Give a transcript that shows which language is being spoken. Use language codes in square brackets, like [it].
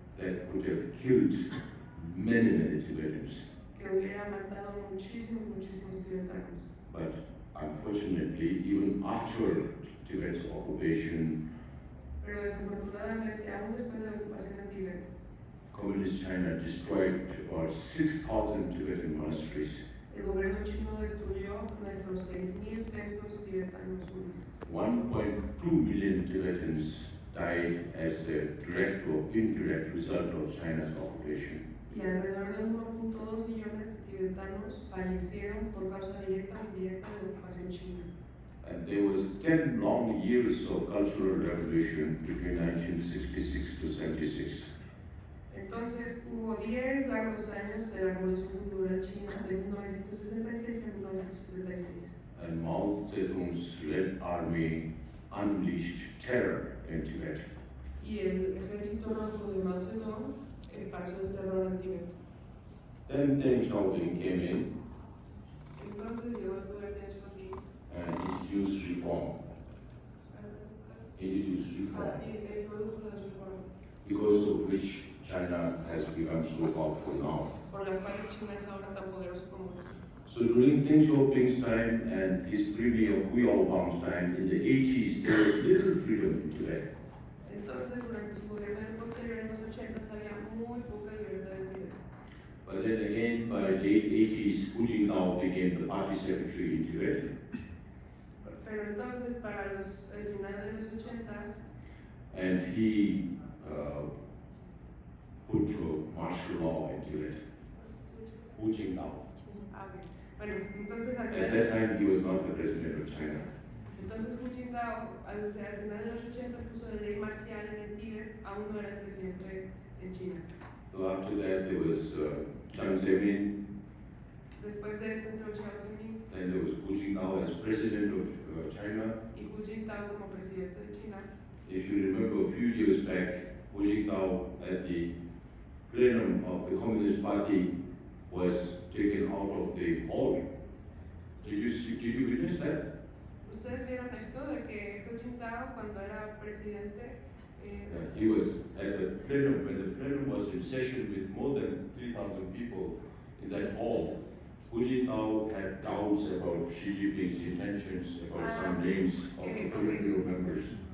[en] that could have killed many Tibetans. [es] que hubiera matado muchísimos tibetanos. [en] But unfortunately, even after Tibet's occupation, [es] Pero desafortunadamente, aún después de la ocupación de Tíbet, [en] Communist China destroyed about 6,000 Tibetan monasteries. [es] el gobierno chino destruyó nuestros 6,000 templos tibetanos budistas. [en] 1.2 million Tibetans died as a direct or indirect result of China's occupation. [es] Y alrededor de 1,2 millones de tibetanos fallecieron por causa directa o indirecta de la ocupación china. [en] And there was 10 long years of cultural revolution between 1966 to 76. [es] Entonces hubo 10 largos años de la Revolución Cultural China de 1966 a 1936. [en] And Mao Zedong's Red Army unleashed terror in Tibet. [es] Y el ejército rojo de Mao Zedong esparció el terror en Tíbet. [en] Then Deng Xiaoping came in [es] Entonces llegó el poder de Xiaoping [en] and introduced reform. introduce reform, [es] y introdujo las reformas, [en] because of which China has become so powerful now. [es] por las cuales China es ahora tan poderoso como es. [en] So during Deng Xiaoping's time and his premier Hu Yaobang's time in the 80s, there was little freedom in Tibet. [es] Entonces, durante su gobierno posterior en los 80 había muy poca libertad en Tibet. [en] But then again, by late 80s, Hu Jintao became the party secretary in Tibet. [es] Pero entonces, para el final de los 80s, [en] And he put martial law in Tibet. [es] Hu Jintao. bueno, entonces al [en] At that time, he was not the president of China. [es] entonces Hu Jintao, al final de los 80 puso la ley marcial en el Tíbet, aún no era el presidente en China. [en] So after that, there was Jiang Zemin, [es] Después de esto entró Chiang Kai-shek [en] then there was Hu Jintao as president of China. [es] y Hu Jintao como presidente de China. [en] If you remember a few years back, Hu Jintao at the plenum of the Communist Party was taken out of the hall. Did you witness that? [es] ¿Ustedes vieron esto de que Hu Jintao cuando era presidente [en] He was at the plenum, when the plenum was in session with more than 3,000 people in that hall. Hu Jintao had doubts about Xi Jinping's intentions, about some names of the Politburo members.